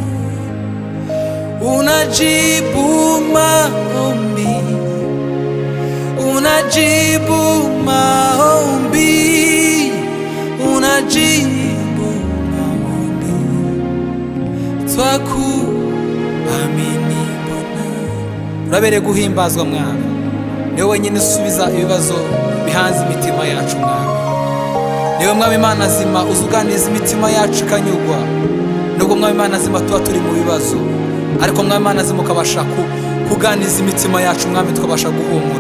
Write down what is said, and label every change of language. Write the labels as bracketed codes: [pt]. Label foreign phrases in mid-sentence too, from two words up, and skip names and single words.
[sw] unajibu maombi, unajibu maombi, unajibu maombi, twakuamini Bwana. [rn] Urabere guhimbazwa Mwami, niwe wenyine usubiza ibibazo bihanze imitima yacu Mwami. Niwe Mwami Imana nzima uzuganiza imitima yacu ikanyurwa, nubwo Mwami Imana nzima tuba turi mu bibazo, ariko mwami Mana nzima ukabasha kuganiza imitima yacu mwami, tukabasha guhumura.